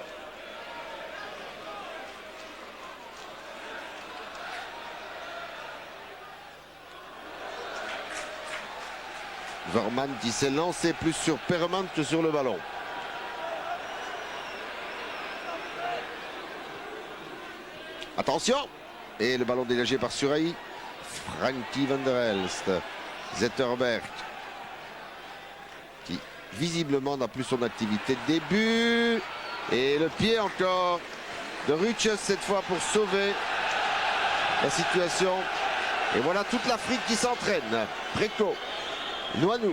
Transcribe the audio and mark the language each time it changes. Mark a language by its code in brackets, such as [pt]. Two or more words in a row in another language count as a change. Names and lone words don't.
[fr] Vorman qui s'est lancé plus sur Perman que sur le ballon. Attention. Et le ballon dégagé par Suraï. Frankie van der Elst. Zetterberg. Qui visiblement n'a plus son activité de début. Et le pied encore de Ruches cette fois pour sauver la situation. Et voilà toute l'Afrique qui s'entraîne. Préco. Noanou.